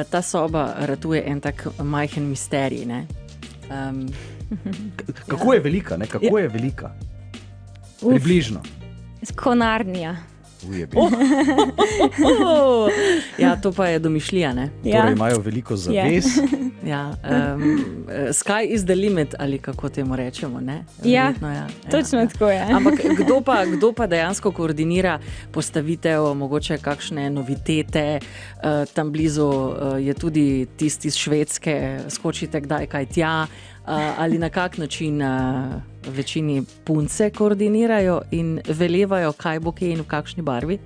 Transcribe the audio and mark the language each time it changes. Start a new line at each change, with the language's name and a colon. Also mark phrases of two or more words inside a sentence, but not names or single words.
Slovenian: Ta soba ratuje en tak majhen misterij, ne? Kako je velika, ne? Kako je velika? Približno. Konarnija. Ja, to pa je domišljija, ne? Torej imajo veliko zaves. Ja,
English: sky is the limit,
Slovenian: ali kako temu rečemo, ne? Ja, Verjetno, točno tako je. Ampak kdo pa dejansko koordinira postavitev, mogoče kakšne novitete, tam blizu je tudi tisti iz Švedske, skočite kdaj kaj tja, ali na kak način večini punce koordinirajo in velevajo, kaj bo kje in v kakšni barvi?